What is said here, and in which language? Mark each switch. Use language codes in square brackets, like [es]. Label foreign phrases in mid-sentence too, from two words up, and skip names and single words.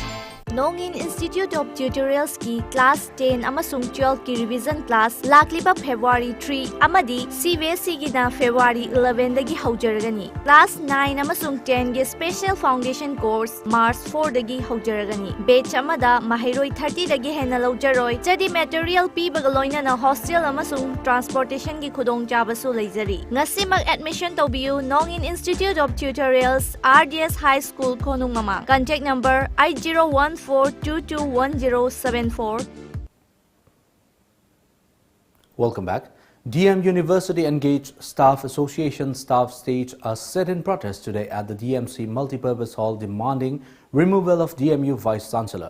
[mni] Nongin Institute of Tutorials ki Class 10 amasung 12 ki [en] revision class [mni] lakliba February 3 amadi CBSE ki na February 11 dagi haujaragani. Class 9 amasung 10 ki Special Foundation course March 4 dagi haujaragani. Batch amada mahiroi 30 dagi hena laujaroi. Jadi material pi bagaloina na hostel amasung transportation ki khudong chabasu leizari. Ngasimag admission tawbiu Nongin Institute of Tutorials RDS High School Konung Mama. [en] Contact number [mni] 8014221074. [en] Welcome back. DM University engaged Staff Association staff staged a sit-in protest today at the DMC Multipurpose Hall demanding removal of DMU Vice Chancellor.